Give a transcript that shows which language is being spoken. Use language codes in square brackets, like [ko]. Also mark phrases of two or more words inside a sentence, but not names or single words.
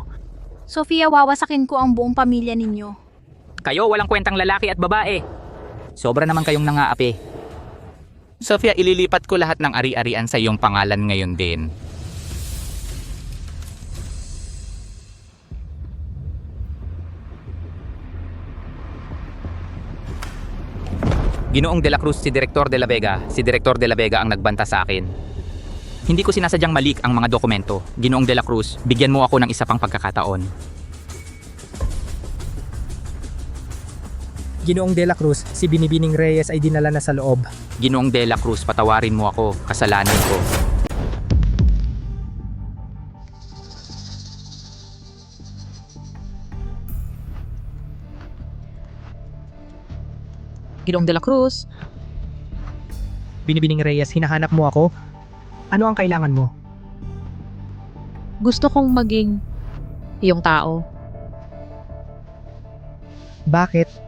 [tl] Sofia, wawasakin ko ang buong pamilya ninyo. Kayo walang kwentang lalaki at babae. Sobra naman kayong nangaapi. Sofia, ililipat ko lahat ng ari-arian sa iyong pangalan ngayon din. Ginoong de la Cruz, si Director de la Vega. Si Director de la Vega ang nagbanta sa akin. Hindi ko sinasadyang malik ang mga dokumento. Ginoong de la Cruz, bigyan mo ako ng isa pang pagkakataon. Ginoong De La Cruz, si Binibining Reyes ay dinala na sa loob. Ginoong de la Cruz, patawarin mo ako. Kasalanan ko. Ginoong de la Cruz, Binibining Reyes, hinahanap mo ako? Ano ang kailangan mo? gusto kong maging iyong tao. Bakit?